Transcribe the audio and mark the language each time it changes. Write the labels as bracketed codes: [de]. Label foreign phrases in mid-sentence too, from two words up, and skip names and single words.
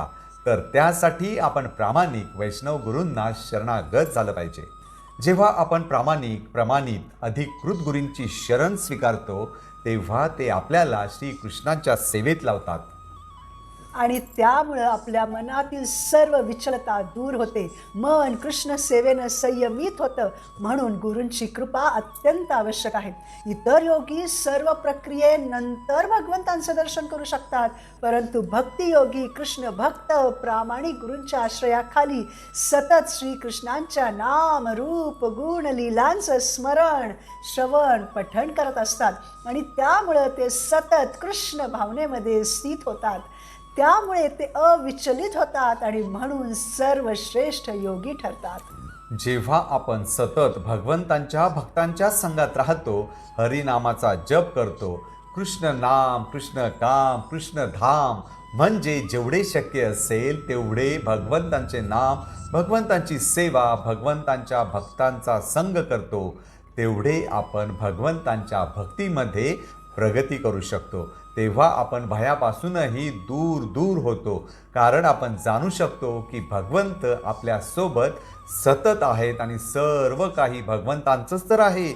[mr] तर त्यासाठी आपण प्रामाणिक वैष्णव गुरूंना शरणागत झालं पाहिजे. जेव्हा आपण प्रमाणित अधिकृत गुरूंची शरण स्वीकारतो, तेव्हा ते आपल्याला श्रीकृष्णांच्या सेवेत लावतात. आणि त्यामुळं आपल्या मनातील सर्व विचलता दूर होते. मन कृष्ण सेवेनं संयमित होतं. म्हणून गुरूंची कृपा अत्यंत आवश्यक आहे. इतर योगी सर्व प्रक्रियेनंतर भगवंतांचं दर्शन करू शकतात, परंतु भक्तियोगी कृष्ण भक्त प्रामाणिक गुरूंच्या आश्रयाखाली सतत श्रीकृष्णांच्या नाम रूप गुण लीलांचं स्मरण श्रवण पठण करत असतात आणि त्यामुळं ते सतत कृष्ण भावनेमध्ये स्थित होतात. त्यामुळे ते अविचलित होतात आणि म्हणून सर्वश्रेष्ठ योगी ठरतात. जेव्हा आपण सतत भगवंतांच्या भक्तांच्या संगात राहतो, हरिनामाचा जप करतो, कृष्ण नाम कृष्ण काम कृष्ण धाम म्हणजे जेवढे शक्य असेल तेवढे भगवंतांचे नाम भगवंतांची सेवा भगवंतांच्या भक्तांचा संग करतो, तेवढे आपण भगवंतांच्या भक्तीमध्ये प्रगती करू शकतो. तेव्हा आपण भयापासूनही दूर दूर होतो, कारण आपण जाणू शकतो की भगवंत आपल्यासोबत सतत आहेत आणि सर्व काही भगवंतांचंच तर आहे.